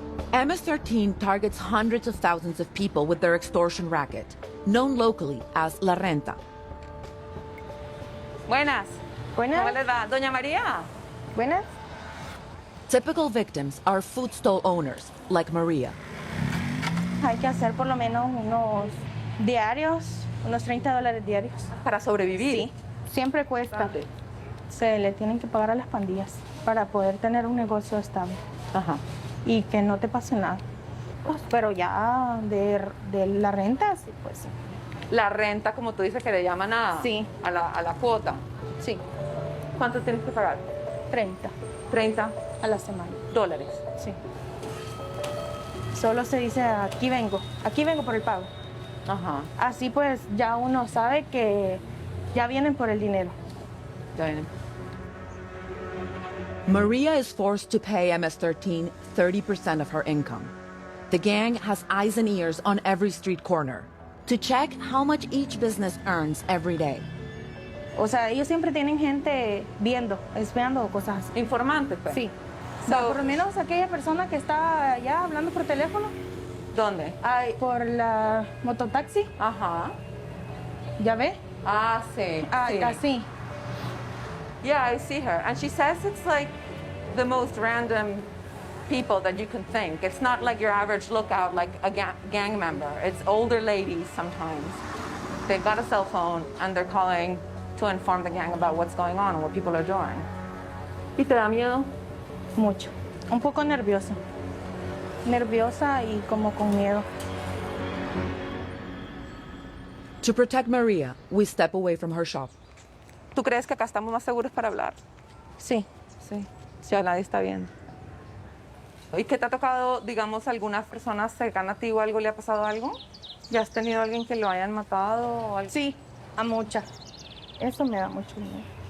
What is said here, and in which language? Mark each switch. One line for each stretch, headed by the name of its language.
English: MS-13 targets hundreds of thousands of people with their extortion racket, known locally as La Renta.
Spanish: Buenas. Buenas. ¿Cómo les va? Doña María. Buenas.
English: Typical victims are food stall owners, like Maria.
Spanish: Hay que hacer por lo menos unos diarios, unos $30 diarios. Para sobrevivir. Sí, siempre cuesta. Se le tienen que pagar a las pandillas para poder tener un negocio estable. Ajá. Y que no te pase nada. Pues, pero ya de la renta, sí, pues sí. La renta, como tú dices, que le llaman a, Sí. a la cuota. Sí. ¿Cuánto tienes que pagar? 30 30 a la semana. dólares. Sí. Solo se dice, aquí vengo por el pago. Ajá. Así pues ya uno sabe que ya vienen por el dinero. Ya vienen.
English: Maria is forced to pay MS-13 30% of her income. The gang has eyes and ears on every street corner to check how much each business earns every day.
Spanish: O sea, ellos siempre tienen gente viendo, espiando o cosas así. Informante, pues. Sí.
English: So-
Spanish: Por lo menos aquella persona que está allá hablando por teléfono, ¿Dónde? por la mototaxi, Ajá. ¿ya ve? Ah, sí. sí. Así.
English: Yeah, I see her. And she says it's like the most random people that you can think. It's not like your average lookout, like a gang member. It's older ladies sometimes. They've got a cell phone and they're calling to inform the gang about what's going on and what people are doing.
Spanish: ¿Y te da miedo? Mucho. Un poco nerviosa. Nerviosa y como con miedo.
English: To protect Maria, we step away from her shop.
Spanish: ¿Tú crees que acá estamos más seguros para hablar? Sí. Sí. Si a nadie está viendo. ¿Y qué te ha tocado, digamos, algunas personas cercanas a ti o algo le ha pasado algo? ¿Ya has tenido a alguien que lo hayan matado o algo? Sí, a mucha. Eso me da mucho miedo.